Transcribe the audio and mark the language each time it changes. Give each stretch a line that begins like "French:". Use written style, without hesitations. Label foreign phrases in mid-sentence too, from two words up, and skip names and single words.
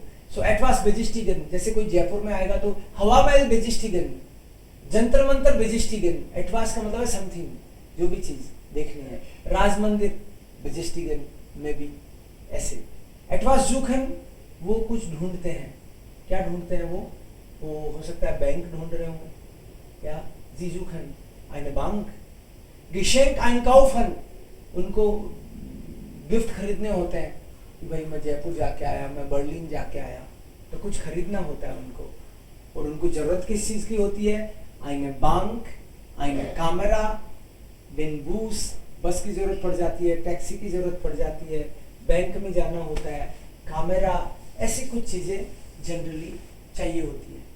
Hindi: सो
German: etwas besichtigen,
Hindi: जैसे कोई जयपुर में आएगा तो हवा महल बेजिस्टिगन, जंतर मंतर बेजिस्टिगन. एटवास का मतलब है समथिंग, जो भी चीज देखनी है. राज मंदिर बेजिस्टिगन में भी ऐसे.
German: etwas suchen,
Hindi: वो कुछ ढूंढते हैं. क्या ढूंढते हैं वो हो सकता है बैंक ढूंढ रहे हो.
German: क्या Sie suchen eine Bank. Geschenk einkaufen,
Hindi: उनको गिफ्ट खरीदने होते हैं कि भाई मैं जयपुर जाके आया, मैं बर्लिन जाके आया, तो कुछ खरीदना होता है उनको. और उनको जरूरत किस चीज की होती है.
German: eine Bank, eine Kamera, den Bus,
Hindi: बस की जरूरत पड़ जाती है, टैक्सी की जरूरत पड़ जाती है, बैंक में जाना होता है, कैमरा, ऐसी कुछ चीजें जनरली चाहिए होती है.